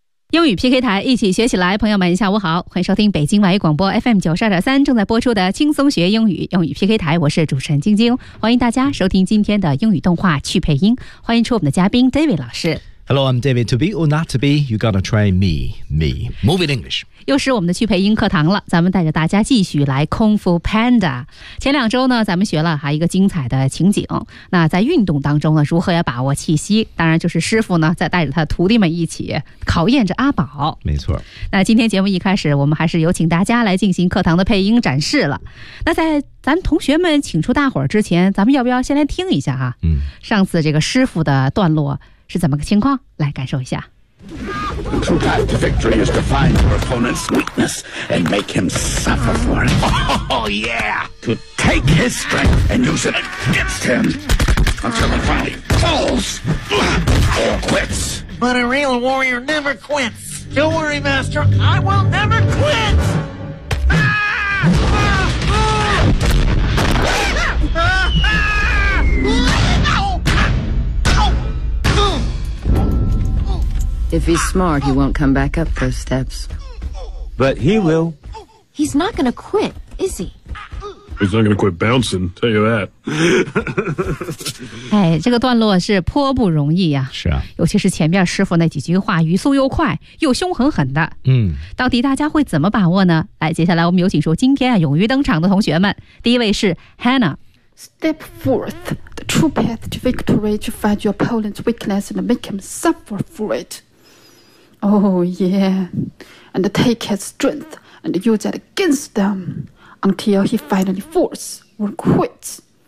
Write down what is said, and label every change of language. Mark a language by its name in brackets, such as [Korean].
[Chinese] 英语 PK 台，一起学起来。朋友们下午好，欢迎收听北京外语广播 FM92.3 正在播出的轻松学英语英语 PK 台，我是主持人晶晶，欢迎大家收听今天的英语动画去配音，欢迎出我们的嘉宾 David 老师。 [English] Hello, I'm David. To be or not to be, you gotta try me. Me. Move it English. [Chinese] 又是我们的去配音课堂了，咱们带着大家继续来 Kung Fu Panda。前两周呢，咱们学了还一个精彩的情景，那在运动当中呢，如何要把握气息，当然就是师傅呢在带着他徒弟们一起考验着阿宝。没错，那今天节目一开始，我们还是有请大家来进行课堂的配音展示了。那在咱同学们请出大伙儿之前，咱们要不要先来听一下哈、上次这个师傅的段落是怎么个情况，来感受一下。 [English] The true path to victory is to find your opponent's weakness and make him suffer for it. Oh, yeah! To take his strength and use it against him until he finally falls or quits. But a real warrior never quits. Don't worry, Master, I will never quit! If he's smart, he won't come back up those steps. But he will. He's not going to quit, is he? He's not going to quit bouncing, tell you that. [Chinese] 哎，这个段落是颇不容易啊。是啊。尤其是前面师傅那几句话，语速又快，又凶狠狠的。到底大家会怎么把握呢？来，接下来我们有请出今天啊勇于登场的同学们。第一位是 Hannah。 [English] Step forth, the true path to victory to find your opponent's weakness and make him suffer for it. Oh, yeah. And take his strength and use it against them until he finally falls or quits.